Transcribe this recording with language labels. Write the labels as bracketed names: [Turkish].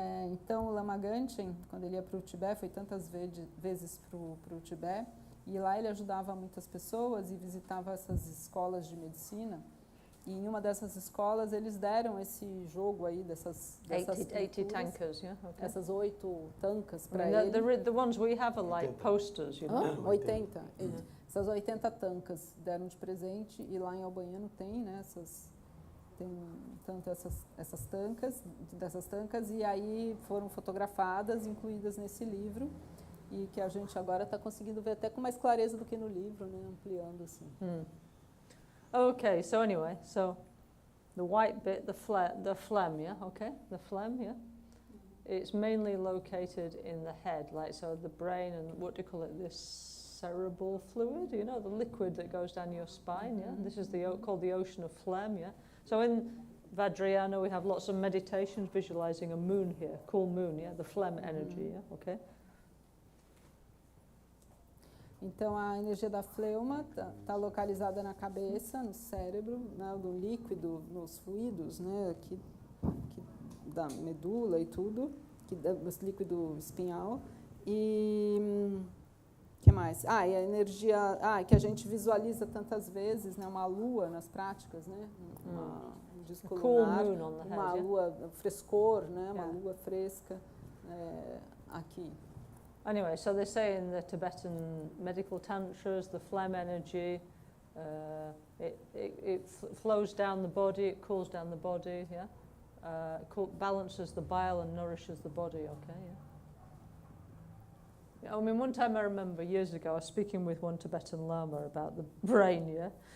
[Portuguese] Então o Lama Gantchen, quando ele ia para o Tibete, foi tantas vezes para o Tibete, e lá ele ajudava muitas pessoas e visitava essas escolas de medicina. E em uma dessas escolas eles deram esse jogo aí dessas [English] 80 tankers, yeah? Okay. [Portuguese] Essas 8 tancas [English] I [Portuguese] para [English] mean, [Portuguese] ele. [English] the ones we have are like posters, you know? 80. [Portuguese] Essas 80 tancas deram de presente e lá em Albaniano tem, né, tem tanto essas tancas, dessas tancas, e aí foram fotografadas, incluídas nesse livro, e que a gente agora está conseguindo ver até com mais clareza do que no livro, né, ampliando assim. [English] Okay, so anyway, so the white bit, the phlegm, yeah, okay, the phlegm, yeah. It's mainly located in the head, like so the brain and what do you call it, this cerebral fluid, you know, the liquid that goes down your spine, yeah. This is called the ocean of phlegm, yeah. So in Vajrayana we have lots of meditations visualizing a moon here, cool moon, yeah, the phlegm energy, yeah, okay. [Portuguese] Então a energia da fleuma está localizada na cabeça, no cérebro, né, do líquido, nos fluidos, né, aqui da medula e tudo, esse líquido espinhal. E que mais? E a energia, que a gente visualiza tantas vezes, né, uma lua nas práticas, né, um disco lunar, uma lua frescor, né, uma lua fresca aqui. [English] Anyway, so they say in the Tibetan medical tantras, the phlegm energy, it flows down the body, it cools down the body, yeah? Balances the bile and nourishes the body, okay, yeah? I mean, one time I remember years ago, I was speaking with one Tibetan Lama about the brain, yeah?